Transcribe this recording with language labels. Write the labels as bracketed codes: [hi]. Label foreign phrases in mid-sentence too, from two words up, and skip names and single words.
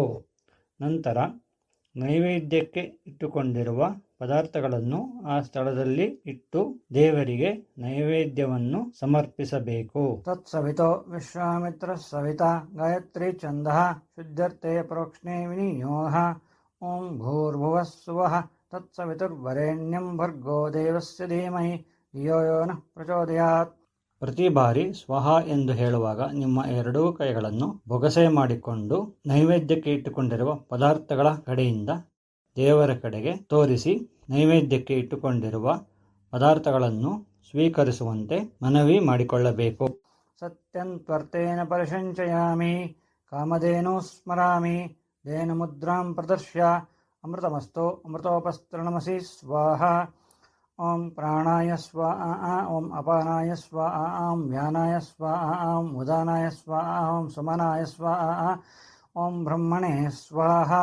[kn] ನಂತರ ನೈವೇದ್ಯಕ್ಕೆ ಇಟ್ಟುಕೊಂಡಿರುವ ಪದಾರ್ಥಗಳನ್ನು ಆ ಸ್ಥಳದಲ್ಲಿ ಇಟ್ಟು ದೇವರಿಗೆ ನೈವೇದ್ಯವನ್ನು ಸಮರ್ಪಿಸಬೇಕು. [sa] ತತ್ಸವಿತೋ ವಿಶ್ವಾಮಿತ್ರ ಸವಿತಾ ಗಾಯತ್ರಿ ಛಂದಃ ಶುದ್ಧರ್ಥೆ ಪ್ರೋಕ್ಷ್ಣೇ ವಿನಿಯೋಗ. ಓಂ ಭೂರ್ಭುವಃ ಸ್ವಃ ತತ್ಸವಿತುರ್ವರೆಣ್ಯಂ ಭರ್ಗೋ ದೇವಸ್ಯ ಧೀಮಹಿ ಧಿಯೋ ಯೋ ನಃ ಪ್ರಚೋದಯಾತ್. [kn] ಪ್ರತಿ ಬಾರಿ ಸ್ವಹ ಎಂದು ಹೇಳುವಾಗ ನಿಮ್ಮ ಎರಡೂ ಕೈಗಳನ್ನು ಬೊಗಸೆ ಮಾಡಿಕೊಂಡು ನೈವೇದ್ಯಕ್ಕೆ ಇಟ್ಟುಕೊಂಡಿರುವ ಪದಾರ್ಥಗಳ ಕಡೆಯಿಂದ ದೇವರ ಕಡೆಗೆ ತೋರಿಸಿ ನೈವೇದ್ಯಕ್ಕೆ ಇಟ್ಟುಕೊಂಡಿರುವ ಪದಾರ್ಥಗಳನ್ನು ಸ್ವೀಕರಿಸುವಂತೆ ಮನವಿ ಮಾಡಿಕೊಳ್ಳಬೇಕು. [sa] ಸತ್ಯಂ ತ್ವರ್ತೇನ ಪರಿಸಂಚಯಾಮಿ ಕಾಮಧೇನು ಸ್ಮರಾಮಿ तेन मुद्रां प्रदर्श्य अमृतमस्तु अमृतोपस्तरणमसि स्वाहा। ॐ प्राणाय स्वाहा ॐ अपानाय स्वाहा ॐ व्यानाय स्वाहा ॐ उदानाय स्वाहा ॐ सुमनाय स्वाहा ॐ ब्रह्मणे स्वाहा।